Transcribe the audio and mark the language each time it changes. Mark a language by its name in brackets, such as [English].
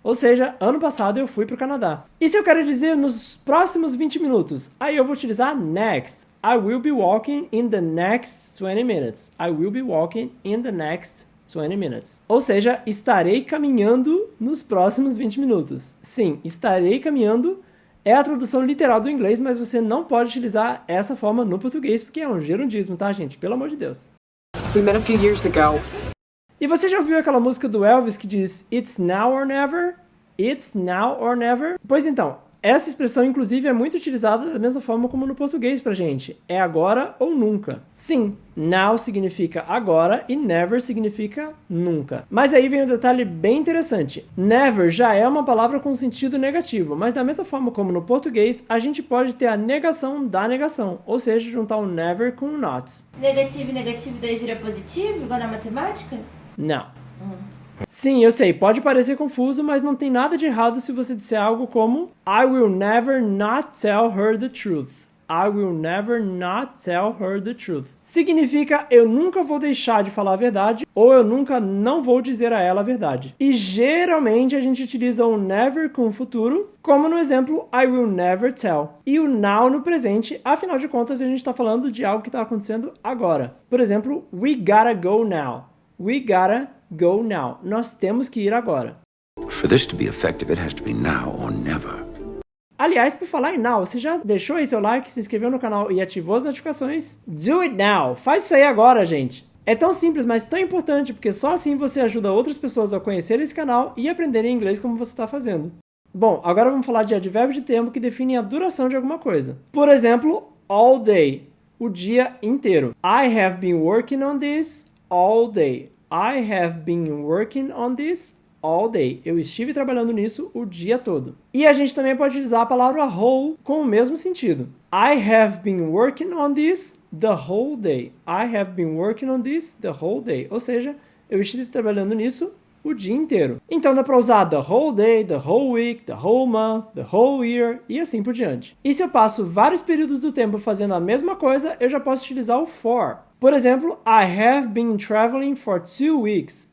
[Portuguese] Ou seja, ano passado eu fui para o Canadá. E se eu quero dizer nos próximos 20 minutos, aí eu vou utilizar next. [English] I will be walking in the next 20 minutes. I will be walking in the next 20 minutes. [Portuguese] Ou seja, estarei caminhando nos próximos 20 minutos. Sim, estarei caminhando é a tradução literal do inglês, mas você não pode utilizar essa forma no português, porque é um gerundismo, tá, gente? Pelo amor de Deus. [English] We met a few years ago. [Portuguese] E você já ouviu aquela música do Elvis que diz [English] It's now or never? It's now or never? [Portuguese] Pois então, essa expressão, inclusive, é muito utilizada da mesma forma como no português pra gente. É agora ou nunca. Sim, now significa agora e never significa nunca. Mas aí vem um detalhe bem interessante. Never já é uma palavra com sentido negativo, mas da mesma forma como no português, a gente pode ter a negação da negação, ou seja, juntar o never com o not. Negativo e negativo daí vira positivo, igual na matemática? Não. Sim, eu sei, pode parecer confuso, mas não tem nada de errado se você disser algo como [English] I will never not tell her the truth. I will never not tell her the truth. [Portuguese] Significa eu nunca vou deixar de falar a verdade ou eu nunca não vou dizer a ela a verdade. E geralmente a gente utiliza o never com o futuro, como no exemplo [English] I will never tell. [Portuguese] E o now no presente, afinal de contas a gente está falando de algo que está acontecendo agora. Por exemplo, [English] we gotta go now. [Portuguese] We gotta go now. Nós temos que ir agora. [English] For this to be effective, it has to be now or never. [Portuguese] Aliás, por falar em now, você já deixou aí seu like, se inscreveu no canal e ativou as notificações? [English] Do it now! [Portuguese] Faz isso aí agora, gente! É tão simples, mas tão importante, porque só assim você ajuda outras pessoas a conhecerem esse canal e aprenderem inglês como você está fazendo. Bom, agora vamos falar de advérbios de tempo que definem a duração de alguma coisa. Por exemplo, all day, o dia inteiro. [English] I have been working on this all day. I have been working on this all day. [Portuguese] Eu estive trabalhando nisso o dia todo. E a gente também pode utilizar a palavra whole com o mesmo sentido. [English] I have been working on this the whole day. I have been working on this the whole day. [Portuguese] Ou seja, eu estive trabalhando nisso o dia inteiro. Então dá para usar [English] the whole day, the whole week, the whole month, the whole year [Portuguese] e assim por diante. E se eu passo vários períodos do tempo fazendo a mesma coisa, eu já posso utilizar o for. Por exemplo, [English] I have been traveling for 2 weeks.